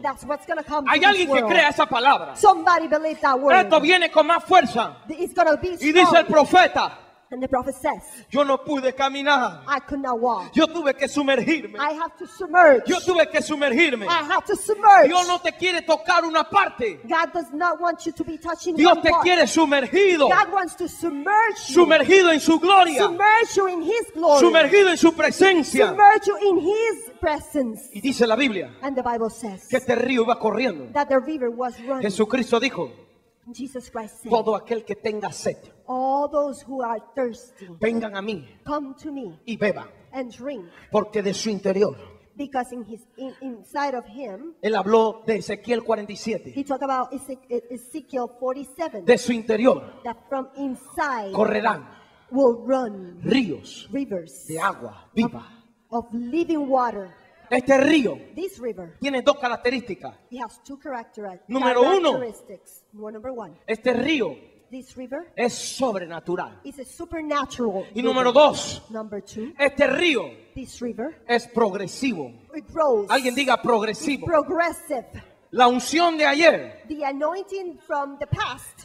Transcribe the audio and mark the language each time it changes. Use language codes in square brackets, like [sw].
[en] That's what's going to come [es] Hay [en] to this [es] alguien que [en] world. [es] crea esa palabra. [en] Somebody believe that word. [es] Esto viene con más fuerza. [en] It's going to be [es] Y dice el [en] strong. [es] profeta, [en] And the prophet says, [es] yo no pude caminar. [en] I could not walk. [es] Yo tuve que sumergirme. [en] I have to submerge. [es] Yo tuve que sumergirme. [en] I have to submerge. [es] Dios no te quiere tocar una parte. [en] God does not want you to be touching [es] Dios [en] one [es] te [en] part. [es] quiere sumergido. [en] God wants to submerge you. [es] Sumergido en su gloria. [en] Submerge you in His glory. [es] Sumergido en su presencia. [en] Submerge you in His presence. [es] Y dice la Biblia [en] And the Bible says [es] que este río iba corriendo. [en] that the river was running. [es] Jesucristo dijo, [en] Jesus Christ said, [es] todo aquel que tenga sed, [en] all those who are thirsty, [es] vengan a mí [en] come to me [es] y beban. [en] and drink. [es] Porque de su interior, [en] Because inside of him, [es] él habló de Ezequiel 47. [en] he talked about Ezekiel 47. [es] De su interior [en] That from inside [es] correrán [en] will run [es] ríos [en] rivers [es] de agua viva. [en] of living water. [es] Este río [en] This river, [es] tiene dos características. [en] it has two [es] Número uno. [en] characteristics. Number one, [es] Este río [en] this river [es] es sobrenatural. [en] is a supernatural [es] Y [en] river. [es] número 2, [en] Number two, [es] este río [en] this river, [es] es progresivo. [en] it grows. [es] Alguien diga progresivo. [en] Progressive. [es] La unción de ayer [en] The anointing from the past,